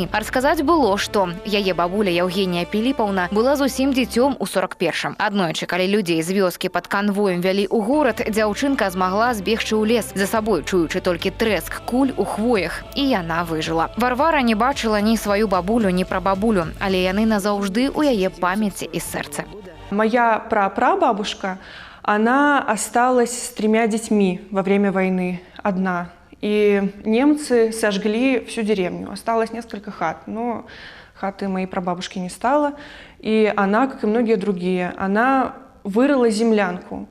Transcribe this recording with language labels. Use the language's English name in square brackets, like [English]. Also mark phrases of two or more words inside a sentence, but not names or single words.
[Belarusian] Расказаць было, што яе бабуля Евгения Піліпаўна была зусім дзіцём у 41-м. Аднойчы, калі людзей з вёскі пад канвоем вялі ў горад, дзяўчынка змагла збегчы ў лес, за сабой чуючы толькі трэск куль у хвоях, і яна выжыла. Варвара не бачыла ні сваю бабулю, ні прабабулю, але яны назаўжды ў яе [Russian] памяти и сердца. Моя прапрабабушка, она осталась с 3 детьми во время войны, одна. И немцы сожгли всю деревню. Осталось несколько хат, но хаты моей прабабушки не стало. И она, как и многие другие, она вырыла землянку.